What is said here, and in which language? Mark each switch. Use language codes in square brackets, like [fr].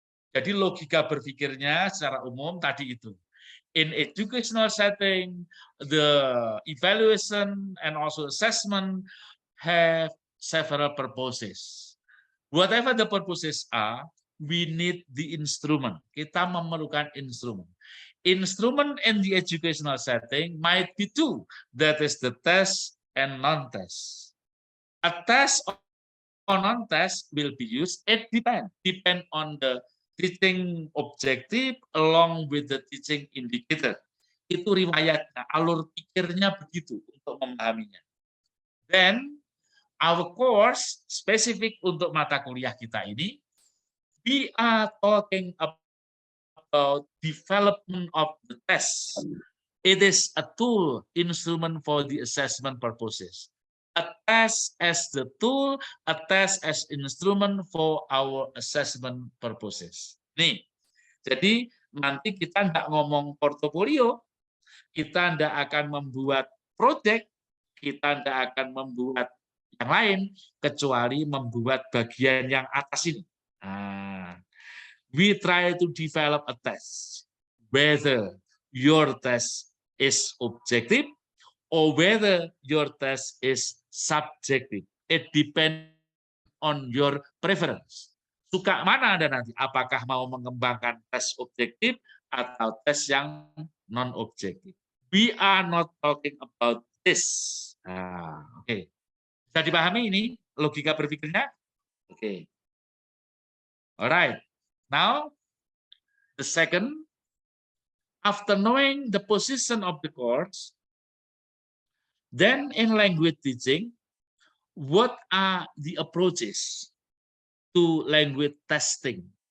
[id] Jadi logika berpikirnya secara umum tadi itu. [en] In educational setting, the evaluation and also assessment have several purposes. Whatever the purposes are, we need the instrument. [id] Kita memerlukan instrumen. [en] Instrument in the educational setting might be two, that is the test and non-test. A test or non-test will be used, it depend on the teaching objective along with the teaching indicator. [id] Itu riwayatnya, alur pikirnya begitu untuk memahaminya. [en] Then, our course, [id] spesifik untuk mata kuliah kita ini, [en] we are talking about development of the test. It is a tool, instrument for the assessment purposes. A test as the tool, a test as instrument for our assessment purposes. [id] Nih, jadi nanti kita nggak ngomong portofolio, kita nggak akan membuat project, kita nggak akan membuat yang lain, kecuali membuat bagian yang atas ini. [en] We try to develop a test, whether your test is objective or whether your test is subjective. It depends on your preference. [id] Suka mana Anda nanti? Apakah mau mengembangkan tes objektif atau tes yang non-objektif? [en] We are not talking about this. Oke. [id] Bisa dipahami ini logika berpikirnya? [en] Oke. Alright. Now, the second, after knowing the position of the chords, then in language teaching, what are the approaches to language testing?